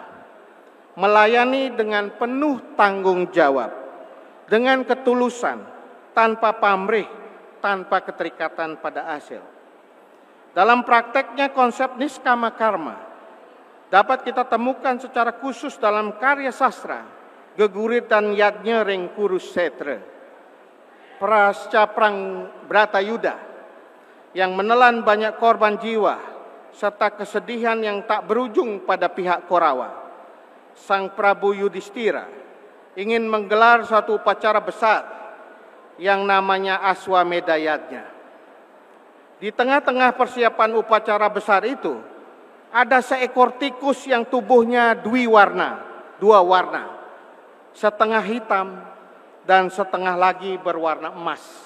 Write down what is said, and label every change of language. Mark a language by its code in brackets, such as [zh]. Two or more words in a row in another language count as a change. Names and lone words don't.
[id] Melayani dengan penuh tanggung jawab, dengan ketulusan, tanpa pamrih, tanpa keterikatan pada hasil. Dalam prakteknya konsep [sa] niskama karma [id] dapat kita temukan secara khusus dalam karya sastra Geguritan Yadnya Ring Kurusetra, Prasca Prang Bratayuda, yang menelan banyak korban jiwa serta kesedihan yang tak berujung pada pihak Korawa. Sang Prabu Yudhistira ingin menggelar suatu upacara besar yang namanya Aswamedha Yajna. Di tengah-tengah persiapan upacara besar itu, ada seekor tikus yang tubuhnya dua warna, setengah hitam dan setengah lagi berwarna emas.